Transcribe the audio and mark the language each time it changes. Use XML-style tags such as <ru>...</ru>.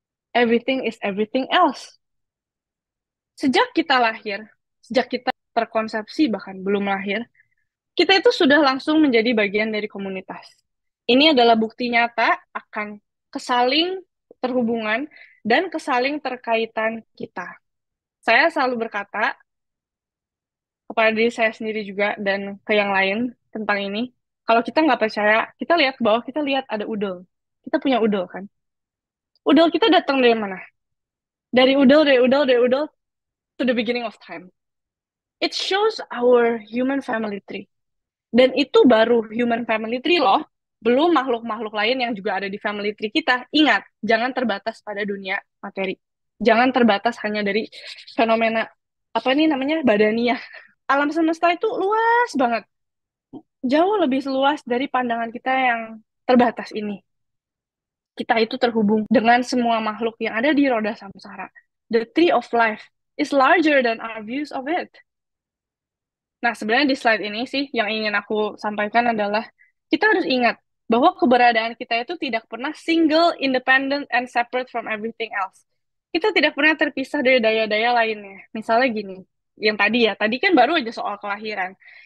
<en>Everything is everything else.</en> <id>Sejak kita lahir, sejak kita terkonsepsi bahkan belum lahir, kita itu sudah langsung menjadi bagian dari komunitas. Ini adalah bukti nyata akan kesaling terhubungan dan kesaling terkaitan kita. Saya selalu berkata kepada diri saya sendiri juga dan ke yang lain tentang ini, kalau kita nggak percaya, kita lihat ke bawah, kita lihat ada udel. Kita punya udel kan? Udel kita datang dari mana? Dari udel</id> <en>to the beginning of time. It shows our human family tree.</en> <id>Dan itu baru human family tree loh. Belum makhluk-makhluk lain yang juga ada di family tree kita. Ingat, jangan terbatas pada dunia materi. Jangan terbatas hanya dari fenomena, apa ini namanya, badania. Alam semesta itu luas banget. Jauh lebih luas dari pandangan kita yang terbatas ini. Kita itu terhubung dengan semua makhluk yang ada di roda samsara.</id> <en>The tree of life is larger than our views of it.</en> <id>Nah, sebenarnya di slide ini sih yang ingin aku sampaikan adalah kita harus ingat bahwa keberadaan kita itu tidak pernah</id> <en>single, independent, and separate from everything else.</en> <id>Kita tidak pernah terpisah dari daya-daya lainnya. Misalnya gini, yang tadi kan baru aja soal kelahiran.</id>